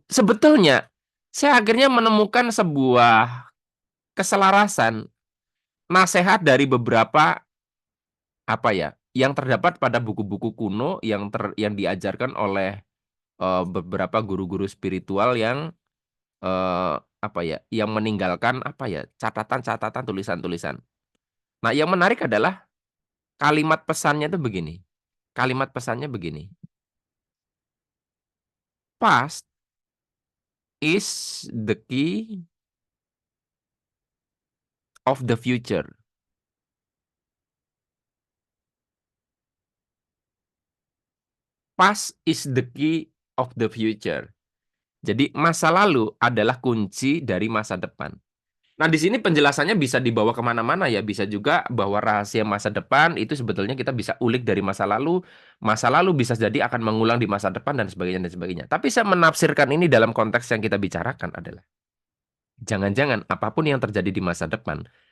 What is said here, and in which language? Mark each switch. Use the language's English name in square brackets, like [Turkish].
[Indonesian] Sebetulnya saya akhirnya menemukan sebuah keselarasan nasihat dari beberapa apa ya yang terdapat pada buku-buku kuno yang diajarkan oleh beberapa guru-guru spiritual yang apa ya yang meninggalkan apa ya catatan-catatan tulisan-tulisan. Nah, yang menarik adalah kalimat pesannya itu begini. Kalimat pesannya begini. [English] Past is the key of the future. Past is the key of the future. [Indonesian] Jadi masa lalu adalah kunci dari masa depan. Nah, di sini penjelasannya bisa dibawa kemana-mana ya. Bisa juga bahwa rahasia masa depan itu sebetulnya kita bisa ulik dari masa lalu. Masa lalu bisa jadi akan mengulang di masa depan dan sebagainya dan sebagainya. Tapi saya menafsirkan ini dalam konteks yang kita bicarakan adalah jangan-jangan apapun yang terjadi di masa depan